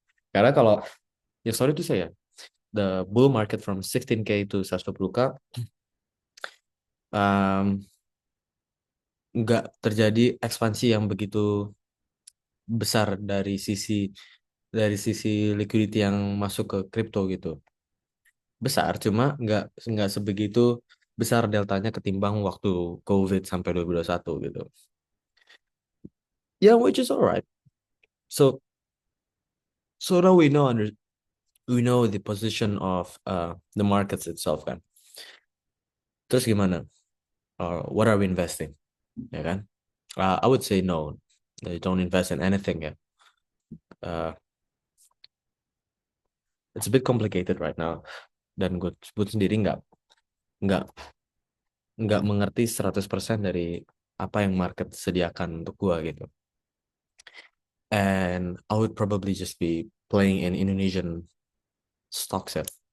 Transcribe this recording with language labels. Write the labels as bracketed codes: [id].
[id] Karena kalau ya [en] sorry to say [id] ya, [en] the bull market from 16K to 120K [id] um, nggak terjadi ekspansi yang begitu besar dari sisi liquidity yang masuk ke crypto gitu. Besar, cuma nggak sebegitu besar deltanya ketimbang waktu COVID sampai 2021 gitu. [en] Yeah, which is alright. So now we know the position of the markets itself kan. [id] Terus gimana? [en] What are we investing? [id] Ya kan? [en] I would say no. Don't invest in anything ya. Uh, it's a bit complicated right now. [id] Dan gue sendiri nggak nggak mengerti 100% dari apa yang market sediakan untuk gue gitu. [en] And I would probably just be playing in Indonesian stocks ya.